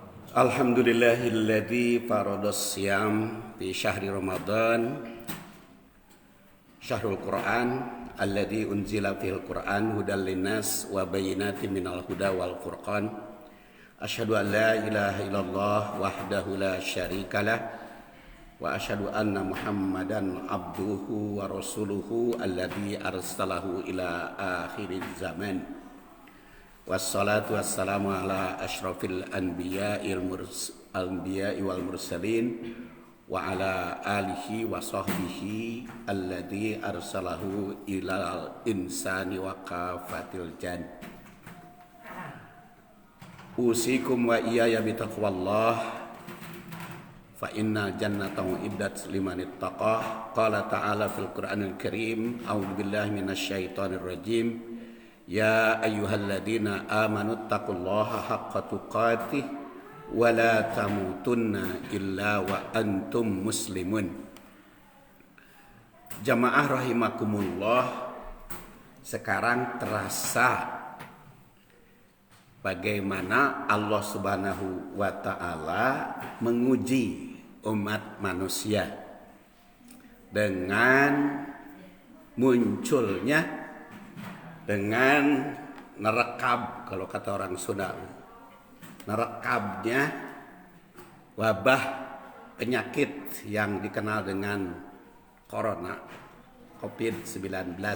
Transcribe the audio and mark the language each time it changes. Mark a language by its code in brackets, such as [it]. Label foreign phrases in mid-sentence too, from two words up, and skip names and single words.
[ar] الحمد لله الذي فرض الصيام في شهر رمضان شهر القرآن الذي أنزل في القرآن هدى للناس وبينات من الهدى والفرقان. أشهد أن لا إله إلا الله وحده لا شريك له وأشهد أن محمدا عبده ورسوله الذي أرسله إلى آخر الزمان. والصلاة والسلام على أشرف الأنبياء والمرسلين وعلى آله وصحبه الذي أرسله إلى الإنس وكافة الجن. أوصيكم وإياي بتقوى الله فإن الجنة أعدت لمن اتقاه. قال تعالى في القرآن الكريم أعوذ بالله من الشيطان الرجيم. يا أيها الذين آمنوا اتقوا الله حق تقاته ولا تموتن إلا وأنتم مسلمون. جماعة رحمكم الله, [id] sekarang terasa bagaimana Allah [ar] سبحانه وتعالى [id] menguji umat manusia dengan munculnya, dengan nerekab, kalau kata orang Sunda, nerekabnya wabah penyakit yang dikenal dengan corona, COVID-19.